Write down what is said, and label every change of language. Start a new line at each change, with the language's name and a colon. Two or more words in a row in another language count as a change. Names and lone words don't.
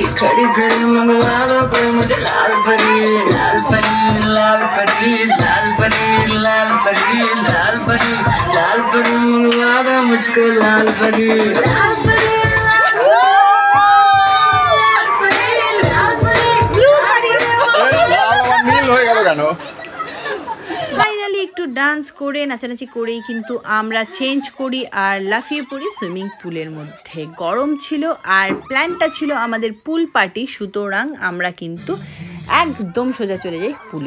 Hindi: खड़ी खड़ी, मंगवा दो कोई मुझे लाल परी लाल परी लाल परी लाल परी लाल परी लाल परी लाल परी, मंगवा दो मुझको लाल परी लाल परी।
Bangla: ফাইনালি একটু ডান্স করে নাচানাচি করেই কিন্তু আমরা চেঞ্জ করি আর লাফিয়ে পড়ি
English: swimming pool
Bangla: মধ্যে। গরম ছিল আর প্ল্যানটা ছিল আমাদের
English: pool party,
Bangla: সুতরাং আমরা কিন্তু একদম সোজা চলে যাই পুলে।